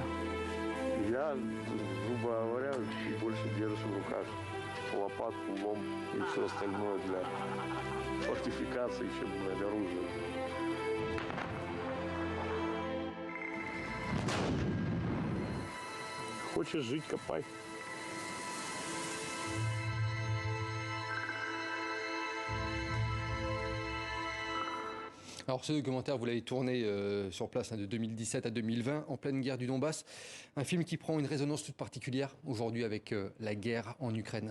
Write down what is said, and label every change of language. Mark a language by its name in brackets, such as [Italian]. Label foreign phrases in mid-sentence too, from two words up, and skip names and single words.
[Russian] Я, грубо говоря, чуть больше держу в руках лопатку, лом и все остальное для фортификации, чем для оружия. Хочешь жить, копай. [French] Alors ce documentaire, vous l'avez tourné sur place de 2017 à 2020, en pleine guerre du Donbass. Un film qui prend une résonance toute particulière aujourd'hui avec la guerre en Ukraine.